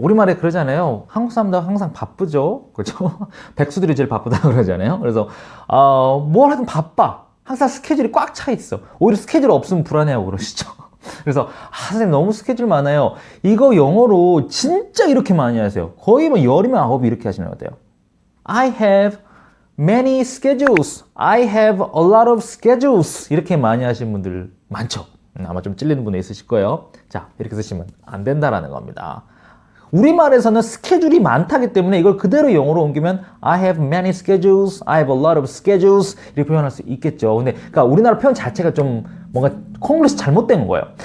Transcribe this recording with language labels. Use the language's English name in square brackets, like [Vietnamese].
[Korean] 우리말에 그러잖아요. 한국 사람들 항상 바쁘죠. 그렇죠? 백수들이 제일 바쁘다고 그러잖아요. 그래서 뭘 하든 바빠. 항상 스케줄이 꽉 차 있어. 오히려 스케줄 없으면 불안해하고 그러시죠. 그래서 선생님 너무 스케줄 많아요. 이거 영어로 진짜 이렇게 많이 하세요. 거의 뭐 열이면 아홉이 이렇게 하시면 어때요? [English] I have many schedules. I have a lot of schedules. [Korean] 이렇게 많이 하시는 분들 많죠. 아마 좀 찔리는 분이 있으실 거예요. 자, 이렇게 쓰시면 안 된다라는 겁니다. 우리말에서는 스케줄이 많다기 때문에 이걸 그대로 영어로 옮기면 [English] I have many schedules, I have a lot of schedules [Korean] 이렇게 표현할 수 있겠죠. 근데 그러니까 우리나라 표현 자체가 좀 뭔가 콩글리시 잘못된 거예요.